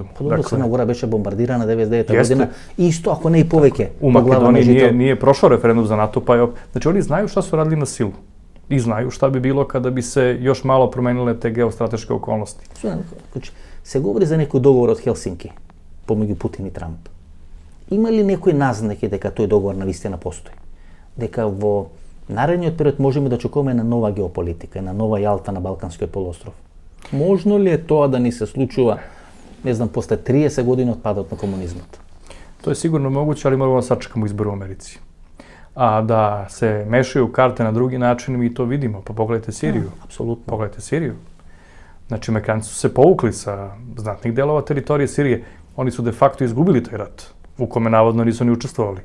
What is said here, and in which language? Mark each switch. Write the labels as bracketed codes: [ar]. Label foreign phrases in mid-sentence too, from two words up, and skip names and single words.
[sr] Pa dobro, Crna Gora beše bombardirana 99. godina. Isto, ako ne i poveke. U Makedoniji nije prošao referendum za NATO, pa je... Znači, oni znaju šta su radili na silu. I znaju šta bi bilo kada bi se još malo promenile te geostrateške okolnosti. [mk] Се говори за неки договор од Хелсинки помеѓу Путин и Трамп. Има ли некои назнаки дека тој договор навистина постои? Дека во наредниот период можеме да очекуваме на нова геополитика, на нова Јалта на Балканскиот полуостров? Можно ли е тоа да ни се случува, не знам, после 30 години од падот на комунизмот? [sr] To je sigurno moguće, ali moramo da sačekamo izbor u Americi. A da se mešaju karte na drugi način, mi to vidimo. Pa pogledajte Siriju. Apsolutno. Pogledajte Siriju. Znači, Amerikanci su se povukli sa znatnih delova teritorije Sirije. Oni su de facto izgubili taj rat, u kome navodno nisu ni učestvovali.